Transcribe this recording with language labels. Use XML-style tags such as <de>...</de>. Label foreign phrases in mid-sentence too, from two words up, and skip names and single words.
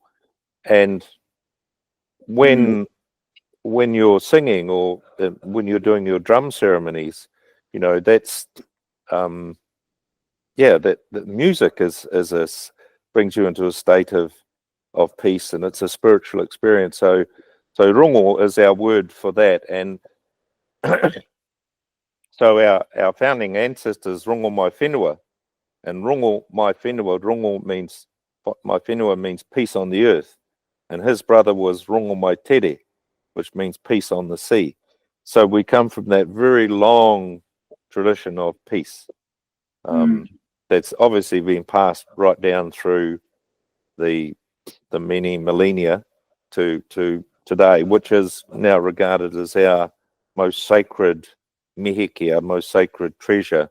<en>And when you're singing, or when you're doing your drum ceremonies, that's that music brings you into a state of peace, and it's a spiritual experience. So rongo is our word for that. And so our founding ancestors, rongo mai whenua, and rongo mai whenua, mai whenua means peace on the earth, and his brother was rongo mai tere, which means peace on the sea. So we come from that very long tradition of peace. That's obviously been passed right down through the many millennia to today, which is now regarded as our most sacred mihiki, our most sacred treasure.</en>